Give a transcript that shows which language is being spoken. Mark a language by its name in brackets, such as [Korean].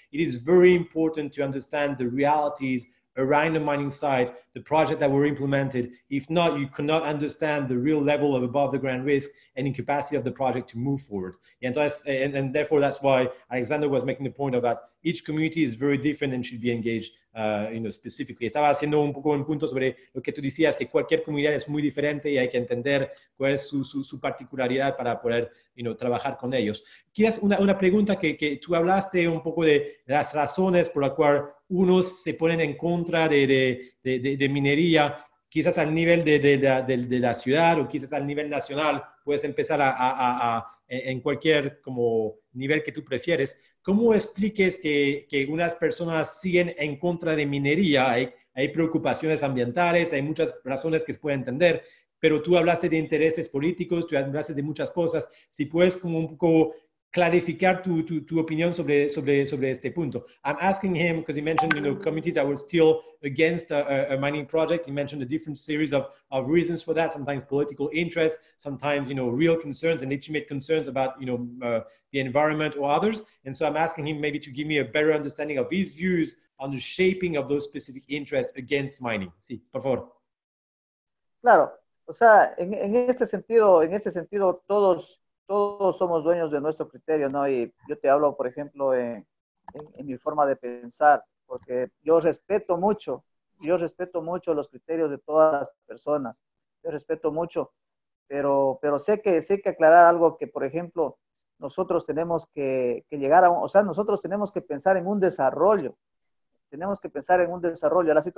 [English] It is very important to understand the realities around the mining site, the project that were implemented. If not, you cannot understand the real level of above the ground risk and incapacity of the project to move forward. And therefore, that's why Alexander was making the point of that each community is very different and should be engaged specifically. [Spanish] Estaba haciendo un poco un punto sobre lo que tú decías, que cualquier comunidad es muy diferente y hay que entender cuál es su particularidad para poder trabajar con ellos. Quizás una pregunta que tú hablaste un poco de las razones por las cuales unos se ponen en contra de minería, quizás al nivel de la ciudad o quizás al nivel nacional. Puedes empezar en cualquier como nivel que tú prefieres. ¿Cómo expliques que unas personas siguen en contra de minería? Hay preocupaciones ambientales, hay muchas razones que se pueden entender, pero tú hablaste de intereses políticos, tú hablaste de muchas cosas. Si puedes como un poco clarificar tu opinión sobre este punto. [English] I'm asking him because he mentioned communities that were still against a mining project. He mentioned a different series of reasons for that, sometimes political interest, sometimes real concerns and legitimate concerns about the environment or others. And so I'm asking him maybe to give me a better understanding of his views on the shaping of those specific interests against mining. [Spanish] Sí, por favor. Claro, o sea, en este sentido, todos somos dueños de nuestro criterio, ¿no? Y yo te hablo, por ejemplo, en mi forma de pensar, porque yo respeto mucho los criterios de todas las personas, yo respeto mucho, pero sé que aclarar algo que, por ejemplo, nosotros tenemos que llegar a, o sea, nosotros tenemos que pensar en un desarrollo, tenemos que pensar en un desarrollo.